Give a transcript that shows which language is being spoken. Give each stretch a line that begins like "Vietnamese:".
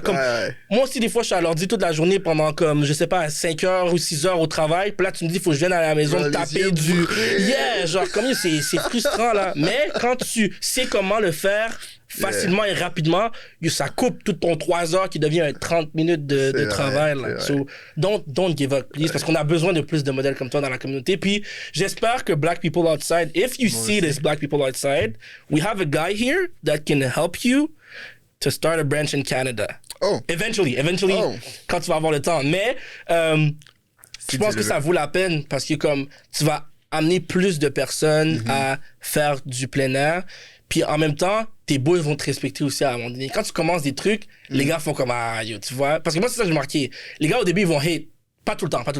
French: Comme moi aussi des fois je suis à l'ordi toute la journée pendant comme je sais pas 5 heures ou 6 heures au travail, puis là tu me dis faut que je vienne à la maison taper du genre comme c'est frustrant là. Mais quand tu sais comment le faire facilement et rapidement, ça coupe tout ton 3 heures qui devient 30 minutes de travail. Là.
English: So, don't give up, please,
French: parce qu'on a besoin de plus de modèles comme toi dans la communauté. Puis, j'espère que
English: Black people outside, if you see this Black people outside, we have a guy here that can help you to start a branch in Canada.
French: Eventually, quand tu vas avoir le temps. Mais, je pense que ça vaut la peine parce que comme tu vas amener plus de personnes à faire du plein air. Puis en même temps, tes boys vont te respecter aussi à un moment donné. Quand tu commences des trucs, les gars font comme yo, tu vois. Parce que moi, c'est ça que j'ai marqué. Les gars, au début, ils vont hate. Pas tout le temps.